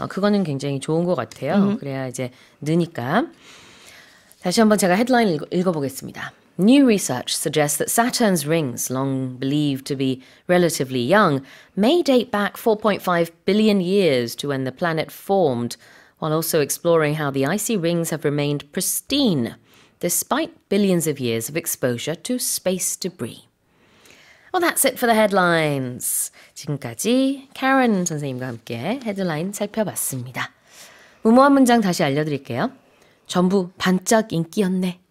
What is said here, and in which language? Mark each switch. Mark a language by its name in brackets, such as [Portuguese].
[Korean] 그거는 굉장히 좋은 것 같아요. 그래야 이제 느니까. 다시 한번 제가 헤드라인 읽어보겠습니다. [English] New research suggests that Saturn's rings, long believed to be relatively young, may date back 4.5 billion years to when the planet formed, while also exploring how the icy rings have remained pristine, despite billions of years of exposure to space debris. Well, that's it for the headlines. [Korean] 지금까지 Karen 선생님과 함께 헤드라인 살펴봤습니다. 무모한 문장 다시 알려드릴게요. 전부 반짝 인기였네.